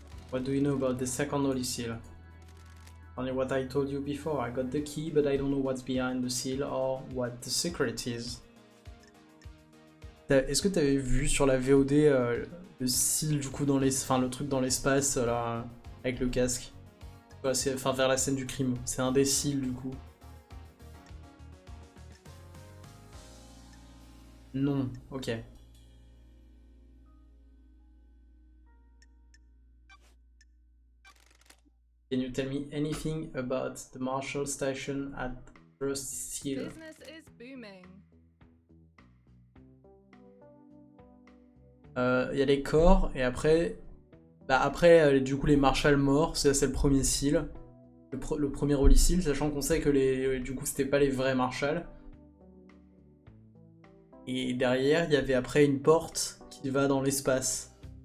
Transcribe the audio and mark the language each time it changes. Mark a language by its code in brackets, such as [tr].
[en] What do you know about the second holy seal? Only what I told you before. I got the key, but I don't know what's behind the seal or what the secret is. [fr] Est-ce que t'avais vu sur la VOD le seal du coup dans les, enfin le truc dans l'espace là avec le casque? Ouais, c'est, enfin vers la scène du crime. C'est un des seals du coup. Non, ok. [en] Can you tell me anything about the Marshall Station at First Seal? Business is booming. [fr] Il y a les corps et après, du coup les Marshall morts, c'est le premier seal, le premier Holy Seal, sachant qu'on sait que du coup c'était pas les vrais Marshall. Et derrière il y avait après une porte qui va dans l'espace.